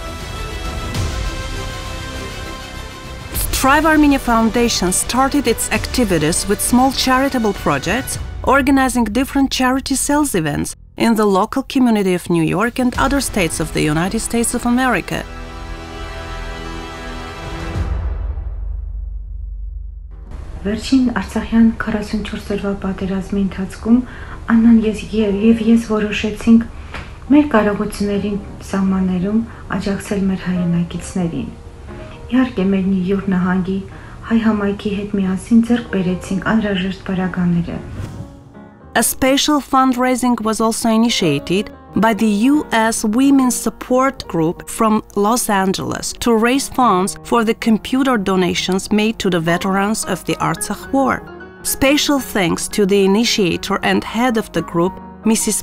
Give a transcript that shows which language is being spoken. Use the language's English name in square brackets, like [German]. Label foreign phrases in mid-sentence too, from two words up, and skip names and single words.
[English] Thrive Armenia Foundation started its activities with small charitable projects, organizing different charity sales events in the local community of New York and other states of the United States of America. [Armenian] Վերջին Արցախյան 44 օրվա պատերազմի ընթացքում Աննան եւ ես որոշեցինք մեր կարողությունների սահմաններում աջակցել մեր հայրենակիցներին։ Իհարկե մեր Նյու Յորք նահանգի հայ համայնքի հետ միասին ձեռք բերեցինք անհրաժեշտ պարագաները։ [English] A special fundraising was also initiated by the U.S. Women's Support Group from Los Angeles to raise funds for the computer donations made to the veterans of the Artsakh War. Special thanks to the initiator and head of the group, Mrs.